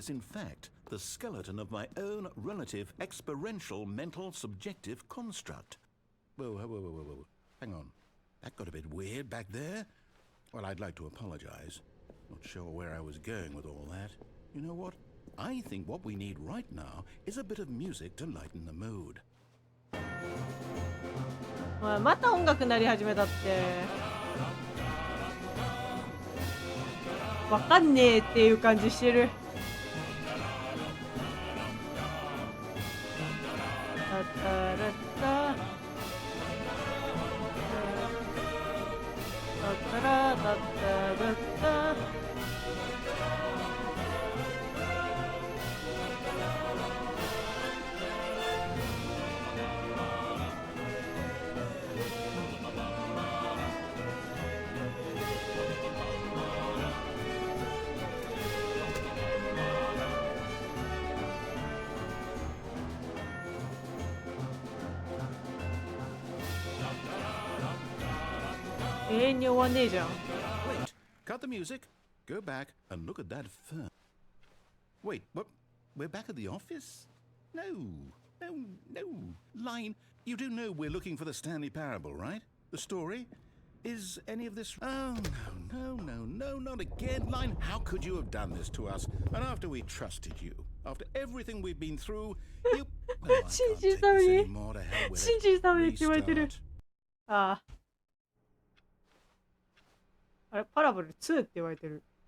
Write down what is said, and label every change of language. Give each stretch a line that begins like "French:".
English: office in fact the skeleton of my own relative experiential mental subjective construct? Whoa, whoa, whoa, whoa, whoa, whoa. Hang on. That got a bit weird back there. Well, I'd like to apologize. Not sure where I was going with all that. You know what? I think what we need right now is a bit of music to lighten the mood.
Japanese: おいまた音楽鳴り始めたって。わかんねえっていう感じしてる。タタラッタタタラタタラッタ。永遠に終わんねえじゃん。
English: Wait, cut the music. Go back and look at that firm. Wait, what? We're back at the office? No, no, no. Line, you do know we're looking for the Stanley Parable, right? The story? Is any of this... Oh, no, no, no, no, not again. Line, how could you have done this to us? And after we trusted you, after everything we've been through, you... Oh, I can't take this anymore. To hell with it.
Japanese: 信じるためにって言われてる。
English: Restart. ああ。
Japanese: あれ、パラボル2って言われてる。